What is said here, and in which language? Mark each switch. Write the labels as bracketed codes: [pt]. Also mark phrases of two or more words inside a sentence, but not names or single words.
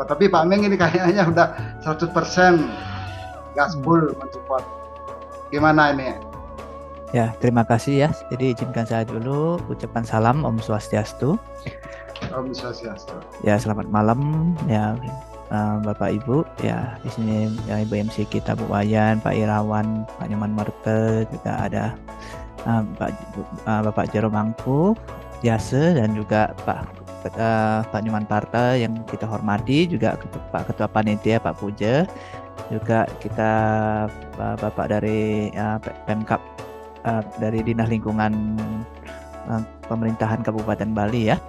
[id] Tapi Pak Ming ini kayaknya udah 100% gaspol mensupport. Gimana ini? Ya, terima kasih ya. Jadi izinkan saya dulu ucapan salam [ban] Om Swastiastu. Om Swastiastu. [id] Ya, selamat malam ya Bapak Ibu ya. Di sini ya, Ibu MC kita Bu Wayan, Pak Irawan, Pak Nyoman Marte, juga ada Bapak Jero Mangku, Jase, dan juga Pak Nyoman Parte yang kita hormati, juga Pak Ketua Panitia Pak Puja, juga kita Bapak dari Pemkab dari Dinas Lingkungan Pemerintahan Kabupaten Bali ya.